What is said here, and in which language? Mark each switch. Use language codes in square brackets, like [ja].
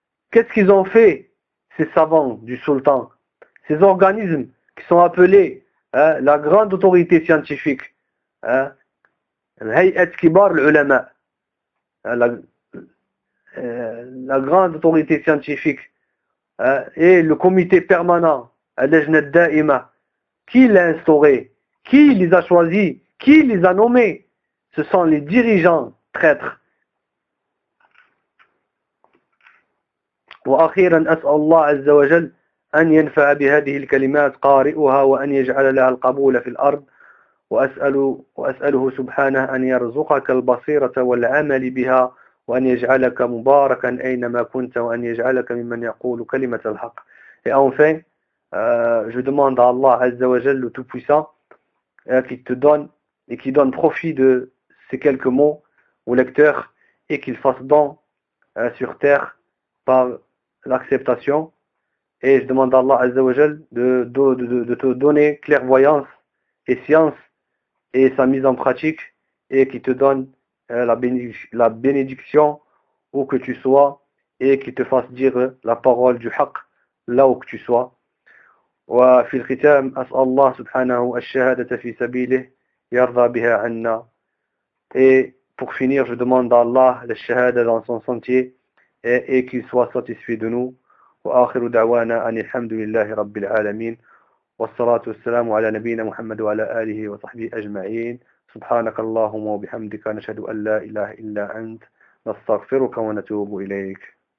[fr] Qu'est-ce qu'ils ont fait, ces savants du sultan, ces organismes qui sont appelés la grande autorité scientifique, Hayat Kibar al-Ulama, la grande autorité scientifique et le comité permanent, Al-Lajna al-Da'ima, qui l'a instauré, qui les a choisis, qui les a nommés, ce sont les dirigeants traîtres. [ar] وأخيراً أسأل الله عز وجل أن ينفع بهذه الكلمات قارئها وأن يجعل لها القبول في الأرض وأسأله سبحانه أن يرزقك البصيرة والعمل بها وأن يجعلك مباركا أينما كنت وأن يجعلك ممن يقول كلمة الحق. [fr] Et enfin, je demande à Allah Azza wa Jal, le Tout-Puissant, qu'il te donne et qu'il donne profit de ces quelques mots au lecteur et qu'il fasse don sur terre par l'acceptation Et je demande à Allah Azzawajal de te donner clairvoyance et science et sa mise en pratique et qui te donne la bénédiction où que tu sois et qui te fasse dire la parole du haqq là où que tu sois. [ar] وفي الختام أسأل الله سبحانه الشهادة في سبيله يرضى بها عنا. [fr] Et pour finir, je demande à Allah la shahada dans son sentier et qu'il soit satisfait de nous. [ar] وآخر دعوانا أن الحمد لله رب العالمين والصلاة والسلام على نبينا محمد وعلى آله وصحبه أجمعين. سبحانك اللهم وبحمدك نشهد أن لا إله إلا أنت نستغفرك ونتوب إليك.